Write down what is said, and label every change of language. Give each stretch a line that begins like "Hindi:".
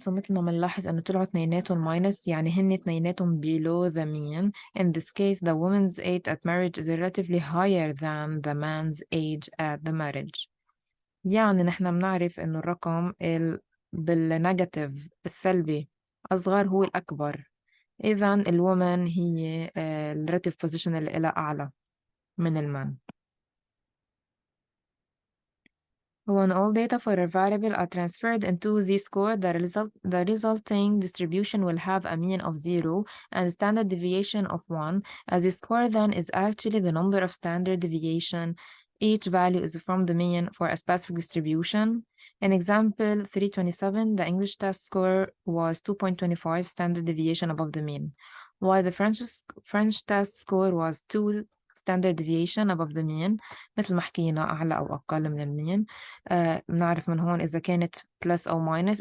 Arabic: so مثل ما منلاحظ أنه طلعوا اثنيناتهم minus يعني هن اثنيناتهم
English: below the mean. In this case the woman's age at marriage is relatively higher than the man's age at the marriage.
Arabic: يعني نحن بنعرف إنه الرقم بالنيجاتيف السلبي أصغر هو الأكبر. إذا الومن هي الريلاتيف بوزيشن اللي إلها أعلى من المان.
English: When all data for a variable are transferred into z-score, the resulting distribution will have a mean of 0 and a standard deviation of 1. A z-score then is actually the number of standard deviation. Each value is from the mean for a specific distribution. In example 327, the English test score was 2.25 standard deviation above the mean, while the French test score was 2 standard deviation above the mean.
Arabic: مثل ما حكينا أعلى أو أقل من المين. بنعرف من هون إذا كانت بلس أو ماينس.